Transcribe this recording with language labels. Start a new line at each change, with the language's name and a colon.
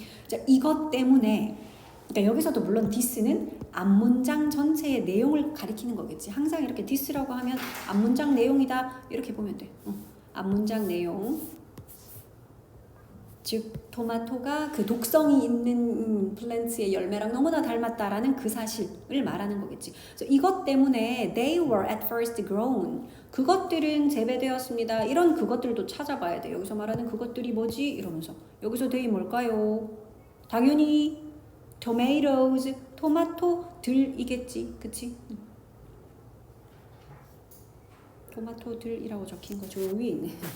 Korean: 자, 이것 때문에 그러니까 여기서도 물론 this는 앞문장 전체의 내용을 가리키는 거겠지. 항상 이렇게 this라고 하면 앞문장 내용이다 이렇게 보면 돼. 앞문장 내용 즉 토마토가 그 독성이 있는 플랜트의 열매랑 너무나 닮았다라는 그 사실을 말하는 거겠지.
English: 그래서 이것 때문에 they were at first grown.
Korean: 그것들은 재배되었습니다. 이런 그것들도 찾아봐야 돼. 여기서 말하는 그것들이 뭐지? 이러면서 여기서 they 뭘까요? 당연히 tomatoes, 토마토들이겠지, 그치? 토마토들이라고 적힌 거 저 위에 있네.